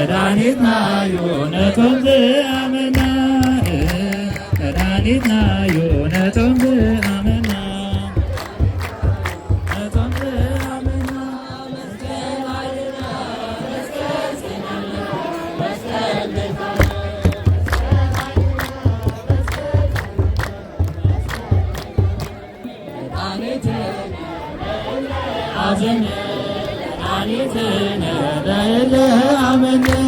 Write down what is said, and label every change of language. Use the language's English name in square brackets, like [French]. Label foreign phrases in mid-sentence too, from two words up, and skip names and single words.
[Tigrinya] መድኃኒት ናዩ ነቶም ዝኣመና መድኃኒት ናዩ ነቶም ዝኣመና ነቶም ዝኣመና [Geez] አዘነ መድኃኒትነ ለእለ አመነ